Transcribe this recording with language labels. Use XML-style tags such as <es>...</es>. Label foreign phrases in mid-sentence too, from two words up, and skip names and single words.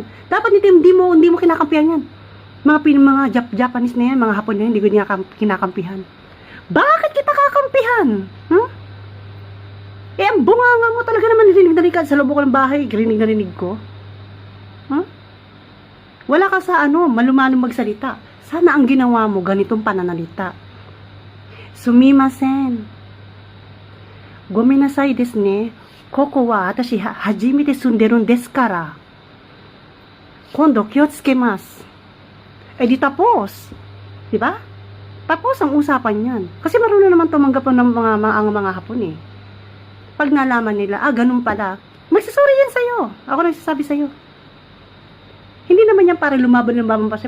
<tl>Dapat hindi mo kinakampihan yan. Mga Japanese na yan, mga Hapon na yan, hindi ko kinakampihan. Bakit kita kakampihan? Ang bunganga mo talaga naman narinig ka sa loob ko ng bahay, rinig ko. Wala ka sa malumanong magsalita. Sana ang ginawa mo, ganitong pananalita.</tl> <ja>すみません。ごめんなさいですね. ここはあたし初めて住んでるですから. 今度気をつけます.</ja> <tl>Di tapos. Diba? Tapos ang usapan yan. Kasi marunong naman tumanggap ng mga Hapon eh. Pag nalaman nila, ganun pala, magsasorry yan sa'yo. Ako nagsasabi sa'yo. Hindi naman yan para lumaban pa siya.</tl>